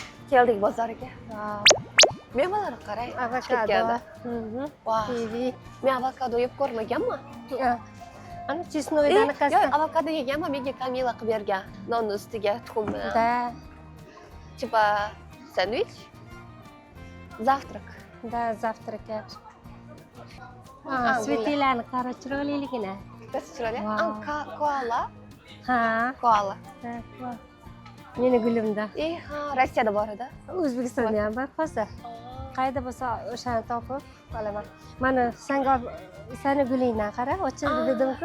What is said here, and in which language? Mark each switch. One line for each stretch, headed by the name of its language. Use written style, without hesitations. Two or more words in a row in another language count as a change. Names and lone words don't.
Uzbek: Keldik bozorga. Mevalar qarang. Avokado. Vah. Kivi. Men avokado yeb ko'rmaganman. Ana chesnoydan Yo'q, qasam. avokado yeganman, menga Kamila qilib bergan. Nonni ustiga tuxum bilan.
Russian: Да, Типа sandwich. Завтрак. да, завтракать. Ah,
Uzbek: Svetlana qara chiroyliligina. Kasi chiroyli. Wow. Koala. Ha, Koala. meni gulimda. Ha, Rossiyada bor edi. O'zbekistonda ham bor hozir. Qayda bo'lsa o'shani topib olaman. Mana seni gulingdan qara, ochildi dedim-ku.